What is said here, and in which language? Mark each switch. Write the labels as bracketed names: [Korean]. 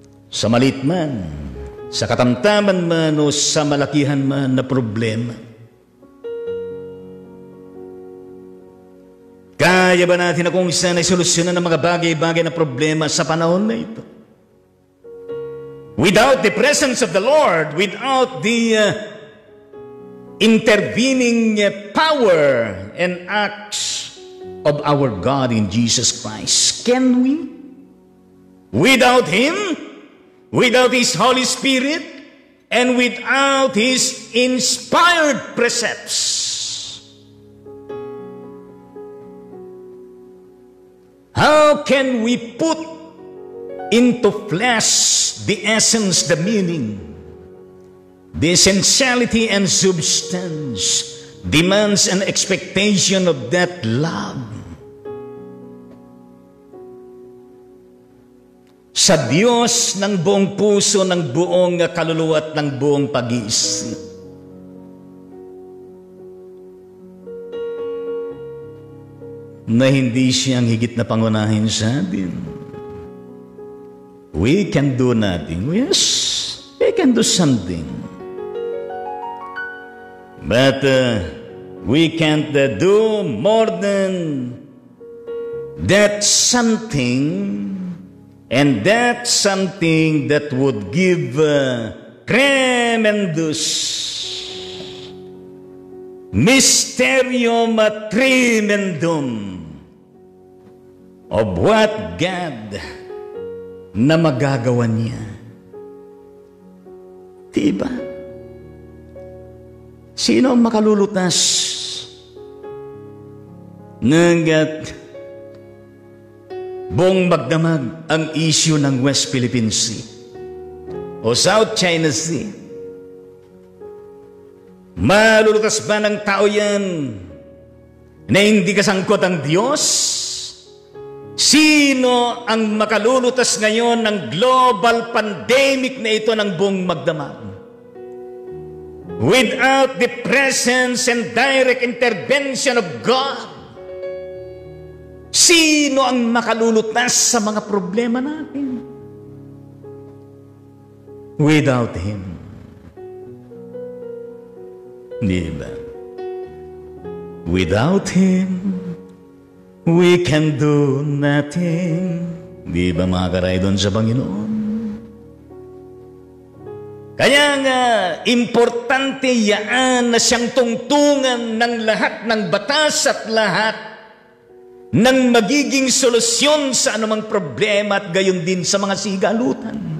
[Filipino] Sa malit man, sa katamtaman man o sa malakihan man na problema, kaya ba natin na kung isa na solusyonan ng mga bagay-bagay na problema sa panahon na ito? [English] Without the presence of the Lord, without the intervening power and acts of our God in Jesus Christ, can we? Without Him, without His Holy Spirit, and without His inspired precepts, how can we put into flesh the essence, the meaning, the essentiality and substance, demands and expectation of that love? [Filipino] Sa Diyos ng buong puso, ng buong kaluluwa at ng buong pag-iisip. Na hindi siyang higit na pangunahin sa atin. [English] We can do nothing. Yes, we can do something. But we can't do more than that something, and that something that would give tremendous mysterium tremendum of what God [Filipino] na magagawa niya. Diba? Sino ang makalulutas ng buong magdamag ang issue ng West Philippine Sea o South China Sea? Malulutas ba ng tao yan na hindi kasangkot ang Diyos? Sino ang makalulutas ngayon ng global pandemic na ito ng buong magdamag? [English] Without the presence and direct intervention of God, [Filipino] sino ang makalulutas sa mga problema natin? [English] Without Him. [Filipino] Diba? [English] Without Him, we can do nothing. [Filipino] Di ba mga karaydon sa Panginoon? Kaya nga, importante yaan na siyang tungtungan ng lahat ng batas at lahat ng magiging solusyon sa anumang problema at gayon din sa mga sigalutan.